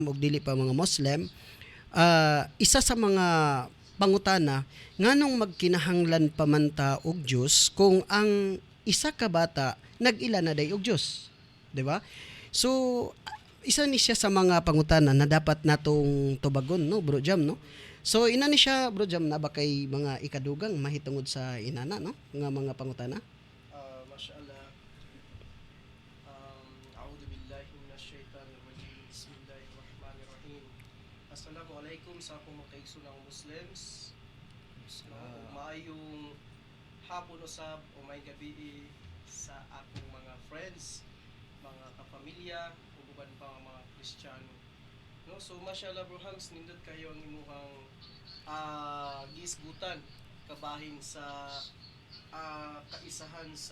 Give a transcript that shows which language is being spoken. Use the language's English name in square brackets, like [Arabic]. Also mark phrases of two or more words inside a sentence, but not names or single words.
[Cebuano] ug dili pa mga Muslim, isa sa mga pangutana nganong magkinahanglan pa man ta og Dios kung ang isa ka bata nag-ila na day og Dios, di ba? So isa ni siya sa mga pangutana na dapat natong tubagon, no, Bro Jam, no? So ina ni siya, Bro Jam, na ba kay mga ikadugang mahitungod sa inana, no, nga mga pangutana. Mashallah. [Arabic] أعوذ بالله من الشيطان الرجيم. Bismillahirrahmanirrahim. [Cebuano] Assalamualaikum sa akong mga kaigsulang Muslims. No, maayong hapon usab o may gabi sa akong mga friends, mga kapamilya, ug uban pa nga mga Kristiyano. No, so mashallah bro Hams, nindot kayo ang imuhang gisgutan kabahin sa kaisahan sa